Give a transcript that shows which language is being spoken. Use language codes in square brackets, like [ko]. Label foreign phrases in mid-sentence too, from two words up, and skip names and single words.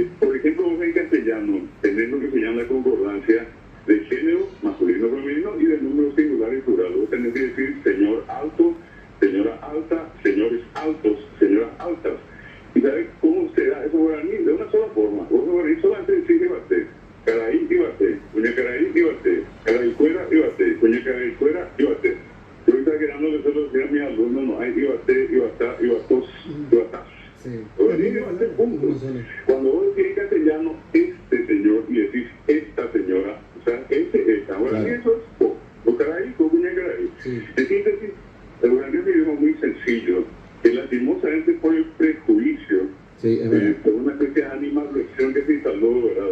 [es] Por ejemplo, vos en castellano tenés lo que se llama la concordancia de género masculino, femenino y de número singular y plural. Vos tenés que decir señor alto, señora alta, señores altos, señoras altas. ¿Y sabes cómo se da eso guaraní? De una sola forma. Vos guaraní solamente decís [gn] ibate, caraí ibate, cuña caraí ibate, caraí fuera ibate, cuña caraí fuera ibate. [es] Yo ahorita quedando que solo decía a mis alumnos, no hay ibate, ibatá, ibatos, ibatás. Sí. Cuando vos decís en castellano, este señor, y decís esta señora, o sea, esta. Guaraní claro. Eso es o caraí, o [gn] cuña caraí. [es] Sí. En síntesis, el guaraní es un idioma muy sencillo, que lastimosamente por el prejuicio, sí, por una especie de animadversión que se instaló, ¿verdad?